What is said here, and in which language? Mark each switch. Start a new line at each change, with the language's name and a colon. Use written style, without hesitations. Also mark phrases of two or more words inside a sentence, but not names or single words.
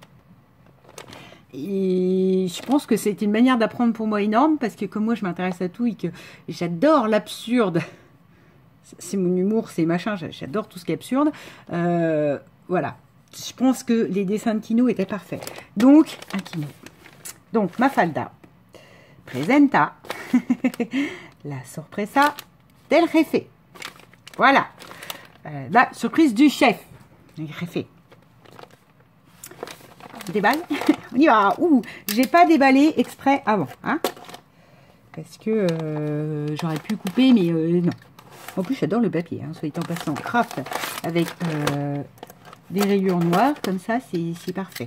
French: Et je pense que c'est une manière d'apprendre pour moi énorme, parce que comme moi, je m'intéresse à tout, et que j'adore l'absurde... C'est mon humour, c'est machin, j'adore tout ce qui est absurde. Voilà. Je pense que les dessins de Quino étaient parfaits. Donc, un Quino. Donc,
Spanish: Mafalda presenta la sorpresa del jefe.
French: Voilà. La surprise du chef. Le jefe. On déballe. On y va. Ouh, j'ai pas déballé exprès avant. Hein, parce que j'aurais pu couper, mais non. En plus, j'adore le papier, hein, soit en passant craft avec des rayures noires, comme ça, c'est parfait.